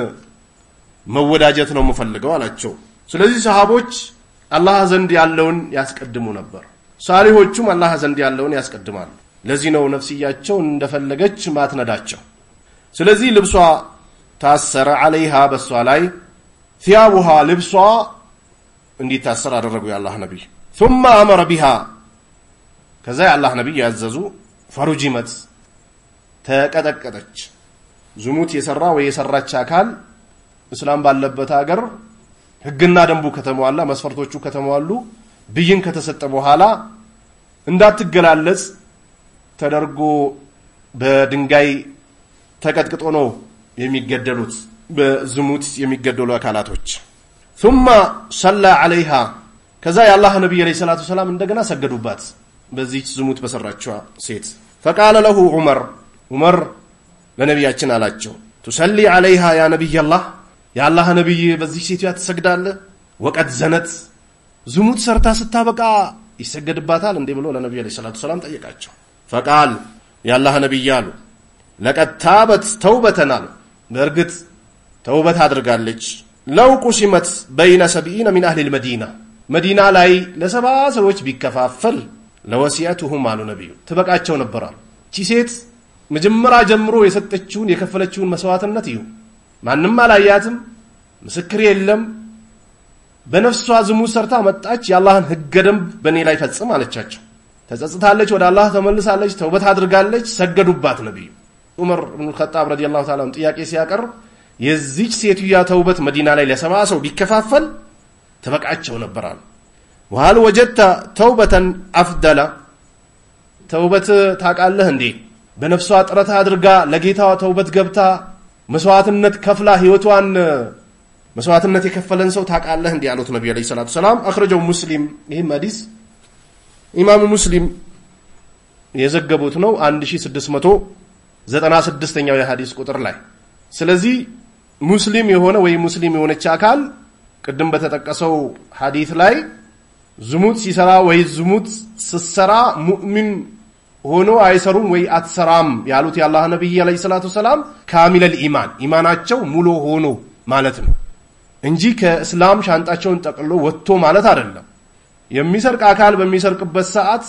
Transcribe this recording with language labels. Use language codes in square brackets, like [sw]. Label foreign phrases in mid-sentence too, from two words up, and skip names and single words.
[am] መወዳጀት ነው የምፈልገው አላቸው ስለዚህ ሰሃቦች አላህ ዘንድ ያለውን ያስቀድሙ ነበር ሳሊሆቹም አላህ ዘንድ ያለውን ያስቀድማሉ ለዚህ ነው ነፍስያቸው እንደፈለገች ማትነዳቸው ስለዚህ ልብሷ ታሰረ عليها በሷ ላይ ثيابها ልብሷ እንዲታሰር አደረጉ ያላህ ነብይ [ar] ثم امر بها [am] ከዛ ያላህ ነብይ ያዘዙ ፈሩጂመት ተቀጠቀጠች ዝሙት የሰራ ወይ የሰራች አካል እስላም ባለበት ሀገር ህግና ደንቡ ከተሟላ መስፈርቶቹ ከተሟሉ ብይን ከተሰጠ በኋላ እንዳትገላለጽ ተደርጎ በድንጋይ ተቀጥቅጦ ነው የሚገደሉት በዝሙት የሚገደሉ አካላቶች ثم [ar] صلى عليها [am] ከዛ ያላህ ነብይ [ar] عليه الصلاة والسلام [am] እንደገና ሰገዱባት በዚህ ዝሙት በሰራችው ሴት [ar] فقال له عمر [am] ለነብያችን አላቸው تصلي [ar] عليها يا نبي الله يا الله [am] ነብይ በዚህ ሴት ያትሰግዳለህ [ar] وقد زنت [am] ዝሙት ሰርታ ስታበቃ ይሰገድባታል እንዴ ብሎ ለነብዩ [ar] عليه الصلاة والسلام [am] ጠየቃቸው [ar] فقال يا الله [am] ነብይ አሉ [ar] لقد تابت توبتنا [am] በርግጥ ተውበት አድርጋለች [ar] لو قسمت بين 70 من اهل المدينه [am] መዲና ላይ ለ70 ሰዎች ቢከፋፈል ለወሲያቱሁም አሉ ነብዩ ተበቃቸው ነበር እቺ ሴት መጀመሪያ ጀምሮ የሰጠችውን የከፈለችውን መስዋዕትነት እዩ ማንንም አላያትም ምስክር የለም በነፍሷ ዝሙት ሰርታ መጣች ያላህን ህግ ደንብ በኔ ላይ ፈጽም አለቻቸው ተጸጽታለች ወደ አላህ ተመልሳለች ተውበት አድርጋለች ሰገዱባት ነብዩ ዑመር ኢብኑ ኸጣብ [ar] رضي الله تعالى [am] ጥያቄ ሲያቀርብ የዚች ሴትያ ተውበት መዲና ላይ ለ70 ሰው ቢከፋፈል ተበቃቸው ነበር አሉ [ar] وهل وجدت توبة أفضل [am] توبة ታቃለህ እንዴ በነፍሷ ጥረት አድርጋ ለጌታዋ ተውበት ገብታ መስዋዕትነት ከፍላ ህይወቷን መስዋዕትነት የከፈለን ሰው ታቃለህ እንዴ አሉት ነብዩ [ar] عليه الصلاة والسلام [am] አخرجው ሙስሊም ይሄ ሐዲስ ኢማሙ ሙስሊም የዘገቡት ነው 1696ኛው የሐዲስ ቁጥር ላይ ስለዚህ ሙስሊም የሆነ ወይ ሙስሊም የሆነች አካል ቅድም በተጠቀሰው ሐዲስ ላይ ዝሙት ሲሰራ ወይ ዝሙት ሲሰራ ሙእሚን ሆኖ አይሰሩም ወይ አትሰራም ያሉት ያላህ ነብይ [ar] عليه الصلاة والسلام كامل الإيمان [am] ኢማናቸው ሙሉ ሆኖ ማለት ነው እንጂ ከእስላም ሻንጣቸውን ጠቅሎ ወጥቶ ማለት አይደለም የሚሰርቅ አካል በሚሰርቅበት ሰዓት